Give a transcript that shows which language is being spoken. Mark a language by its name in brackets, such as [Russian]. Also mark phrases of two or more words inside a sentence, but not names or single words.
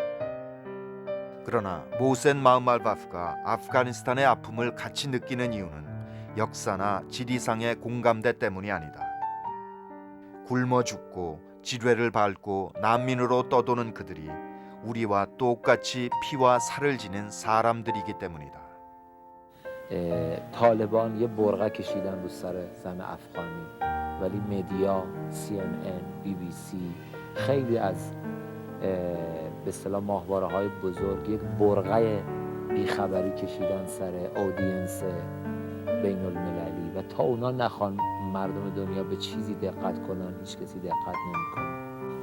[Korean] 그러나 모센 마흐말바프가 아프가니스탄의 아픔을 같이 느끼는 이유는 역사나 지리상의 공감대 때문이 아니다. 굶어 죽고 지뢰를 밟고 난민으로 떠도는 그들이 우리와 똑같이 피와 살을 지닌 사람들이기 때문이다. [Persian] طالبان یه برقه کشیدن رو سر زن افغانی ولی مدیا CNN BBC خیلی از به اصطلاح ماهواره‌های بزرگ یک برقه بیخبری کشیدن سر اودینس بین المللی و تا اونا نخوان مردم دنیا به چیزی دقت کنن هیچ کسی دقت نمیکنه.